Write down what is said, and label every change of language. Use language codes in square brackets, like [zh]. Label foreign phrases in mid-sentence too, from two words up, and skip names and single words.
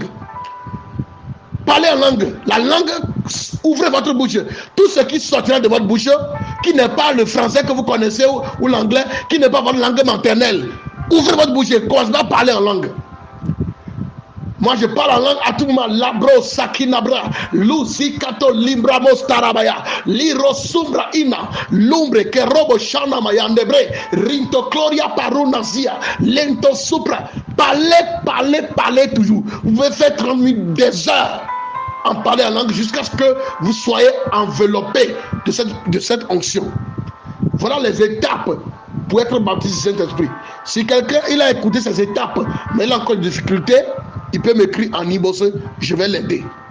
[fr] Parlez en langue. La langue, ouvrez votre bouche. Tout ce qui sortira de votre bouche, qui n'est pas le français que vous connaissez ou l'anglais, qui n'est pas votre langue maternelle, ouvrez votre bouche et commencez à parler en langue. Moi, je parle en langue à tout moment. Labro sakinabra, lusi kato limbra mostarabaya, liro sumbra ina, lumbre que robo shana mayandebre, rinto gloria parunazia, lento supra. Parlez toujours. Vous pouvez faire 30 minutes, des heures en parler en langue jusqu'à ce que vous soyez enveloppé de cette onction. Voilà les étapes pour être baptisé du Saint-Esprit. Si quelqu'un il a écouté ces étapes, mais il a encore des difficultés, il peut m'écrire en Ibos, je vais l'aider.